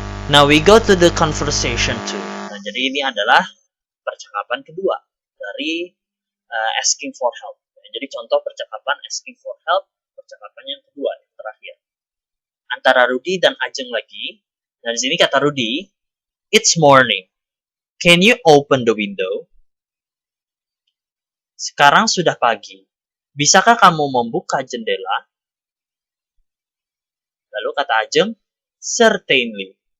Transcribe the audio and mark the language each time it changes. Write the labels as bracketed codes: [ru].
[en] Now we go to the conversation 2. [id] Nah, jadi ini adalah percakapan kedua dari asking for help. Nah, jadi contoh percakapan asking for help, percakapan yang kedua, yang terakhir. Antara Rudy dan Ajeng lagi. Nah, di sini kata Rudy, [en] it's morning. Can you open the window? [id] Sekarang sudah pagi. Bisakah kamu membuka jendela? Lalu kata Ajeng, certainly.